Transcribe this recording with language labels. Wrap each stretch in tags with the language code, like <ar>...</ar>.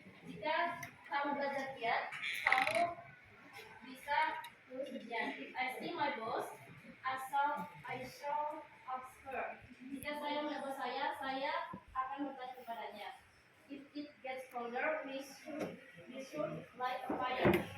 <id>Jika kamu belajar giat, kamu bisa lulus ujian.</id> <en>If I see my boss, I shall ask her.</en> <id>Jika saya melihat bos saya akan bertanya kepadanya.</id> <en>If it gets colder, we should light a fire.</en>